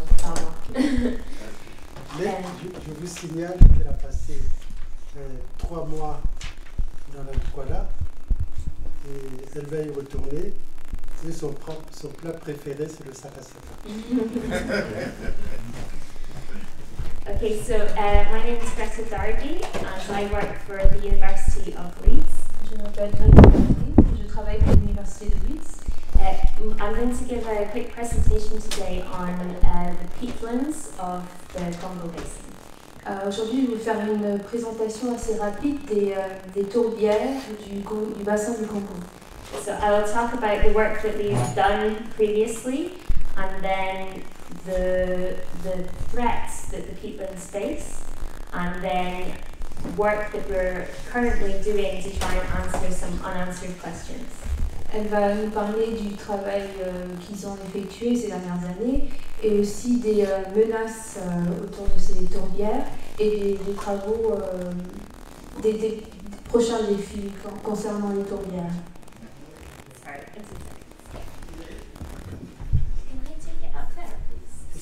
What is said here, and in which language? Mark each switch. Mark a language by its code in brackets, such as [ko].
[fr] Pardon. Mais je vous signale qu'elle a passé 3 mois dans la Douala et elle va y retourner. Et son plat préféré, c'est le sarrasin. [en] Okay, so my name is Greta Darby and I work for the University of Leeds. [fr] Je m'appelle Greta Darby, je travaille pour l'Université de Leeds. [en] I'm going to give a quick presentation today on the peatlands of the Congo Basin. [fr] Aujourd'hui, je vais vous faire une présentation assez rapide des tourbières du bassin du Congo. [en] So I will talk about the work that we've done previously and then the threats that the peatlands face and then work that we're currently doing to try and answer some unanswered questions. [fr] Elle va nous parler du travail qu'ils ont effectué ces dernières années et aussi des menaces autour de ces tourbières et des travaux, des prochains défis concernant les tourbières. [en] Sorry, it's a Can I take it up there, please?